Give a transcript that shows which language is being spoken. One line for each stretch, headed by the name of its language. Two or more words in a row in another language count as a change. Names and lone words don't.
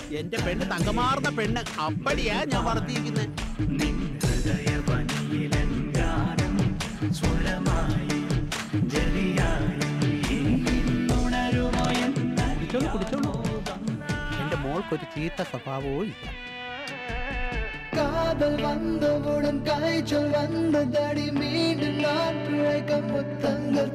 Malayalam: എന്റെ പെണ്ണ് തങ്കമാർന്ന പെണ്ണ് അപ്പടിയാ ഞാൻ വളർത്തിയിരിക്കുന്നത്. കുടിച്ചോളൂ. എന്റെ മോൾക്കൊരു ചീത്ത സ്വഭാവവും ഇല്ല.
Tamil: காதல் வந்தவுடன் காய்ச்சல் வந்ததடி மீண்டும் நான் பிழைக்க முத்தங்கள்